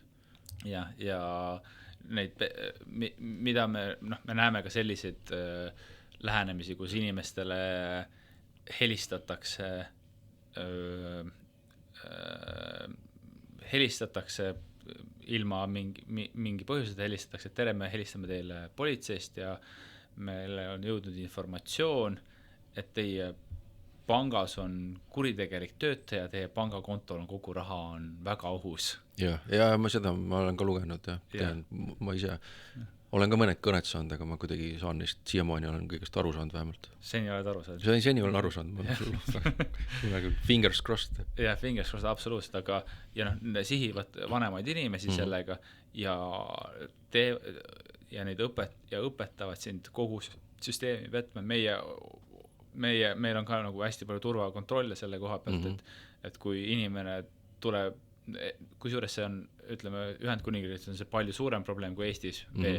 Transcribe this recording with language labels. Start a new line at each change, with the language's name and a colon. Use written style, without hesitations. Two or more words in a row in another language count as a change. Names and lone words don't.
Estonian: Ja neid, mida me näeme ka selliseid lähenemisi, kus inimestele helistatakse ilma mingi põhjuseta, helistatakse, et tere, me helistame teile politseist ja meile on jõudnud informatsioon, et teie pangas on kuritegelik töötaja, teie pangakontol on kogu raha on väga ohus. Ja ma olen ka lugenud ja ma ise olen ka mõned kõnet saanud, aga ma kuidagi saan neist, siiamaani olen kõigest aru saanud vähemalt. Seni oled aru saanud? Seni olen aru saanud,
English: fingers crossed. Ja fingers crossed,
Estonian: absoluutselt, aga sihivad vanemaid inimesi sellega ja neid õpetavad sind kogu süsteemi võtma. Meil on ka nagu hästi palju turvakontrolle selle koha pealt, et kui inimene tuleb, kusjuures see on, ütleme, Ühendkuningriigis on see palju suurem probleem kui Eestis veel.